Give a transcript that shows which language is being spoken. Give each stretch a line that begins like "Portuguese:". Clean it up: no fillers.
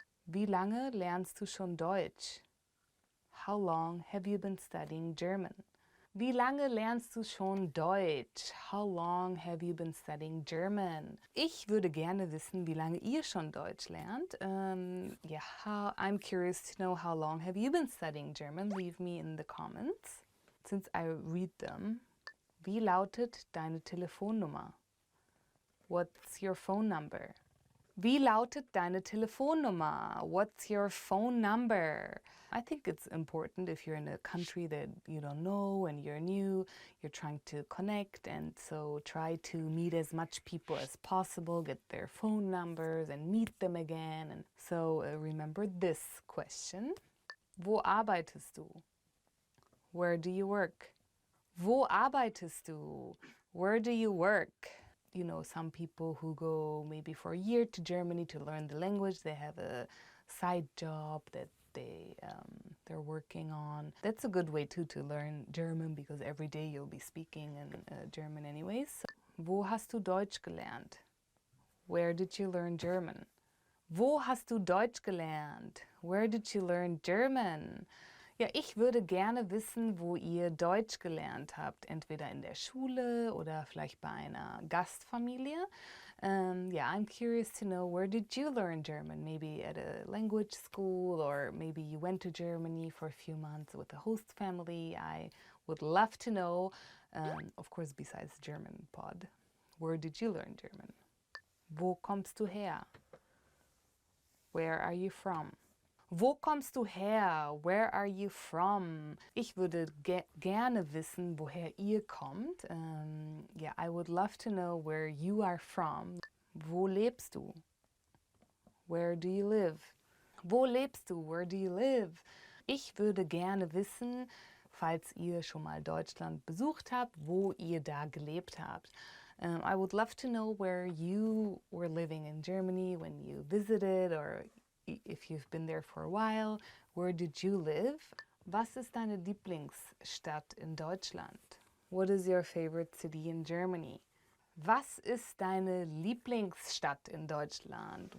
German: Wie lange lernst du schon Deutsch?
English: How long have you been studying German?
German: Wie lange lernst du schon Deutsch?
English: How long have you been studying German?
German: Ich würde gerne wissen, wie lange ihr schon Deutsch lernt.
English: I'm curious to know, how long have you been studying German? Leave me in the comments. Since I read them.
German: Wie lautet deine Telefonnummer?
English: What's your phone number?
German: Wie lautet deine Telefonnummer?
English: What's your phone number? I think it's important if you're in a country that you don't know and you're new, you're trying to connect, and so try to meet as much people as possible, get their phone numbers and meet them again. And so remember this question.
German: Wo arbeitest du?
English: Where do you work?
German: Wo arbeitest du?
English: Where do you work? You know, some people who go maybe for a year to Germany to learn the language, they have a side job that they're working on. That's a good way too to learn German, because every day you'll be speaking in German anyways.
German: Wo hast du Deutsch gelernt?
English: Where did you learn German?
German: Wo hast du Deutsch gelernt?
English: Where did you learn German?
German: Ja, ich würde gerne wissen, wo ihr Deutsch gelernt habt. Entweder in der Schule oder vielleicht bei einer Gastfamilie.
English: I'm curious to know, where did you learn German? Maybe at a language school, or maybe you went to Germany for a few months with a host family. I would love to know, of course, besides German pod. Where did you learn German?
German: Wo kommst du her?
English: Where are you from?
German: Wo kommst du her?
English: Where are you from?
German: Ich würde gerne wissen, woher ihr kommt.
English: I would love to know where you are from.
German: Wo lebst du?
English: Where do you live?
German: Wo lebst du?
English: Where do you live?
German: Ich würde gerne wissen, falls ihr schon mal Deutschland besucht habt, wo ihr da gelebt habt.
English: I would love to know where you were living in Germany when you visited, or if you've been there for a while. Where did you live?
German: Was ist deine Lieblingsstadt in Deutschland?
English: What is your favorite city in Germany?
German: Was ist deine Lieblingsstadt in Deutschland?